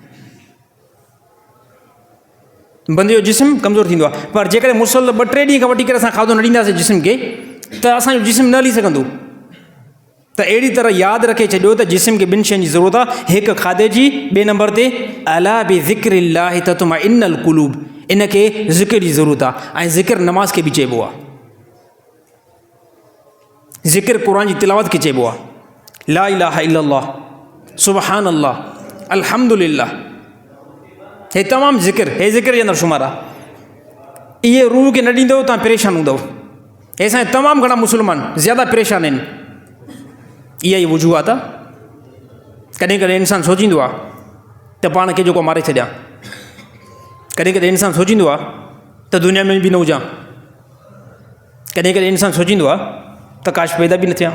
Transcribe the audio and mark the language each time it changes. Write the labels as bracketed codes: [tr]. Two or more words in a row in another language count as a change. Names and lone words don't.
[sd] बंदे जो जिस्म कमज़ोर थींदो आहे। पर जेकॾहिं मुसल 2-3 ॾींहं खां वठी करे असां खाधो न ॾींदासीं जिस्म खे, त असांजो जिस्म न हली सघंदो। त अहिड़ी तरह यादि रखे छॾियो त जिस्म खे ॿिनि शयुनि जी ज़रूरत आहे, हिकु खाधे जी, ॿिए नंबर ते [ar] ألا بذكر الله تطمئن القلوب, [sd] इन खे ज़िक्र जी ज़रूरत आहे। ऐं ज़िक्र नमाज़ खे बि चइबो आहे, ज़िक्र क़ुर जी तिलावत खे चइबो आहे। [ar] لا إله إلا الله، سبحان الله، الحمد لله, [sd] हे तमामु ज़िक्र, हे ज़िक्र जे अंदरि शुमार आहे। इहे रूह खे न ॾींदव तव्हां परेशान हूंदव। हे असांजा तमामु घणा मुस्लमान ज़्यादा परेशान आहिनि। इहा ई वजूहात आहे। कॾहिं कॾहिं इंसानु सोचींदो आहे त पाण खे जेको मारे छॾियां, कॾहिं कॾहिं इंसानु सोचींदो आहे त दुनिया में बि न हुजां, कॾहिं कॾहिं इंसानु सोचींदो आहे त काश पैदा बि न थियां।